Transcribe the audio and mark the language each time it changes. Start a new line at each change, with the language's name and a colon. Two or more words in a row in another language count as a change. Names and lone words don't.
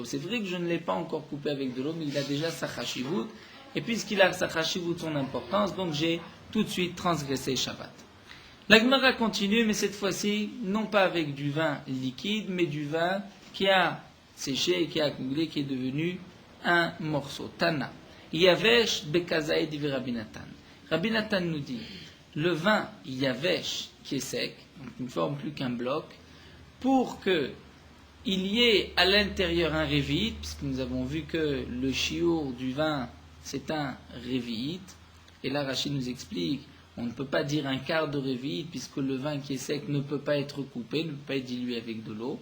French: C'est vrai que je ne l'ai pas encore coupé avec de l'eau, mais il a déjà sa chashivut. Et puisqu'il a sa chashivut, son importance, donc j'ai tout de suite transgressé Shabbat. La Gemara continue, mais cette fois-ci, non pas avec du vin liquide, mais du vin qui a séché et qui a accumulé, qui est devenu un morceau. Tana.
Hebrew: יבש בכזית דבי רבי נתן.
French: Rabbi Natan nous dit, le vin yavesh, qui est sec, donc qui ne forme plus qu'un bloc, pour qu'il y ait à l'intérieur un révi'it, puisque nous avons vu que le shiur du vin, c'est un révi'it, et là Rachid nous explique, on ne peut pas dire un quart de révi'it, puisque le vin qui est sec ne peut pas être coupé, ne peut pas être dilué avec de l'eau.